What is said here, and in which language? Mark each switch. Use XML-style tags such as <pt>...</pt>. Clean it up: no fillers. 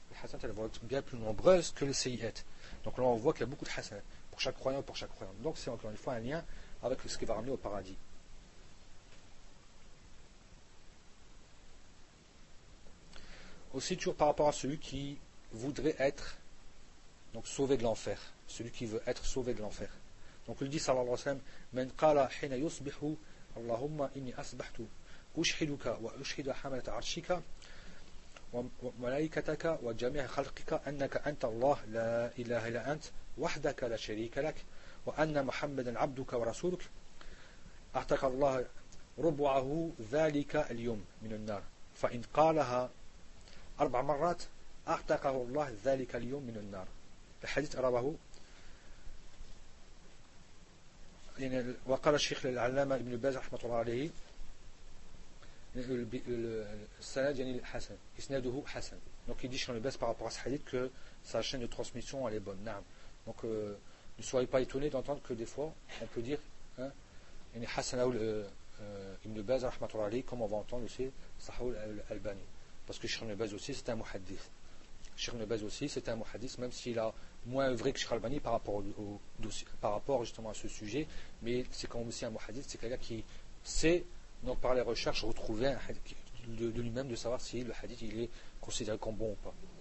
<fr>Les hasanat, elles vont être bien plus nombreuses que les seyyiat. Donc là, on voit qu'il y a beaucoup de hasanat pour chaque croyant, pour chaque croyant. Donc c'est encore une fois un lien avec ce qui va amener au paradis. Aussi, toujours par rapport à celui qui voudrait être donc sauvé de l'enfer. Celui qui veut être sauvé de l'enfer. Donc il dit,</fr> <ar>sallallahu alayhi wa sallam, « Men qala hina yusbihu » اللهم إني أسبحت أشهدك وأشهد حملة عرشك وملائكتك وجميع خلقك أنك أنت الله لا إله إلا أنت وحدك لا شريك لك وأن محمدا عبدك ورسولك أعطاك الله ربعه ذلك اليوم من النار فإن قالها أربع مرات أعطاه الله ذلك اليوم من النار. الحديث رواه يعني وقال الشيخ العلامة ابن باز رحمه الله عليه السند يعني حسن اسناده حسن.</ar> <fr>Donc il dit chez Ibn Baz par rapport à ce hadith que sa chaîne de transmission elle est bonne. Naam. Donc ne soyez pas étonné d'entendre que des fois on peut dire hein</fr> <ar>يعني حسن أو ابن باز رحمه الله عليه</ar> <fr>comme on va entendre aussi Sahoul Albani. Parce que Ibn Baz aussi c'est un muhaddith. Ibn Baz aussi c'est un muhaddith même s'il a moins vrai que Cheikh Albani par rapport au dossier, par rapport justement à ce sujet, mais c'est quand même aussi un muhadith, c'est quelqu'un qui sait, donc par les recherches, retrouver un hadith de lui-même, de savoir si le hadith il est considéré comme bon ou pas.</fr>